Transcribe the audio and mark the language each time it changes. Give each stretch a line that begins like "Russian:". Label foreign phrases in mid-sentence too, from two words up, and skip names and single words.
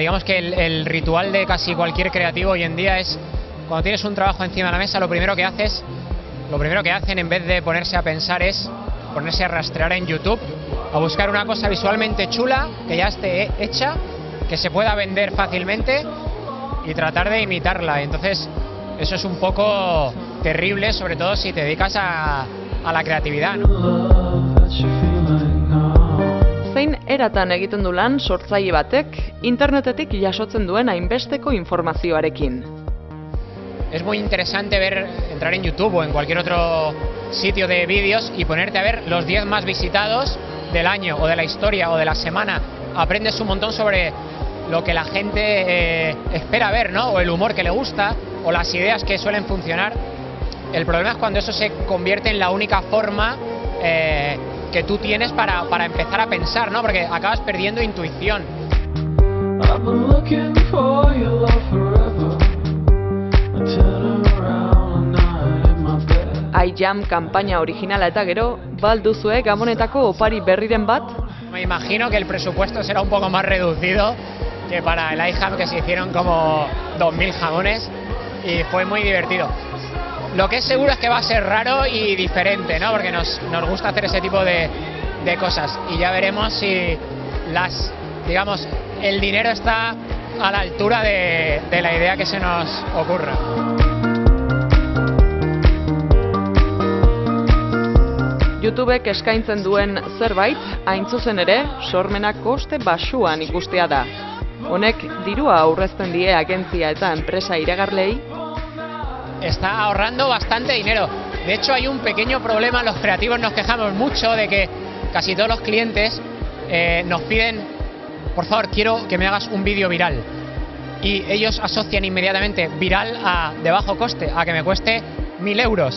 Spanish: Digamos que el ritual de casi cualquier creativo hoy en día es, cuando tienes un trabajo encima de la mesa, lo primero que hacen en vez de ponerse a pensar es ponerse a rastrear en YouTube, a buscar una cosa visualmente chula, que ya esté hecha, que se pueda vender fácilmente, y tratar de imitarla. Entonces eso es un poco terrible, sobre todo si te dedicas a la creatividad, ¿no?
Basque: Zein eratan egiten du lan sortzaile batek internetetik jasotzen duen hainbesteko informazioarekin?
Spanish: Es muy interesante entrar en YouTube o en cualquier otro sitio de vídeos y ponerte a ver los 10 más visitados del año o de la historia o de la semana. Aprendes un montón sobre lo que la gente espera ver, ¿no? O el humor que le gusta, o las ideas que suelen funcionar. El problema es cuando eso se convierte en la única forma que tú tienes para empezar a pensar, ¿no? Porque acabas perdiendo intuición.
Basque: iJam kanpaina originala eta gero, balduzue Gabonetako opari berriren bat?
Spanish: Me imagino que el presupuesto será un poco más reducido que para el iJam, que se hicieron como 2000 jamones y fue muy divertido. Lo que es seguro es que va a ser raro y diferente, ¿no? Porque nos gusta hacer ese tipo de cosas y ya veremos si digamos, el dinero está a la altura de la idea que se nos ocurra.
Basque: YouTubek eskaintzen duen zerbait, hain zuzen ere, sormena koste baxuan ikustea da. Honek dirua aurrezten die agentzia eta enpresa iragarlei.
Spanish: Está ahorrando bastante dinero. De hecho, hay un pequeño problema, los creativos nos quejamos mucho de que casi todos los clientes nos piden, por favor, quiero que me hagas un vídeo viral. Y ellos asocian inmediatamente viral a de bajo coste, a que me cueste 1000 euros.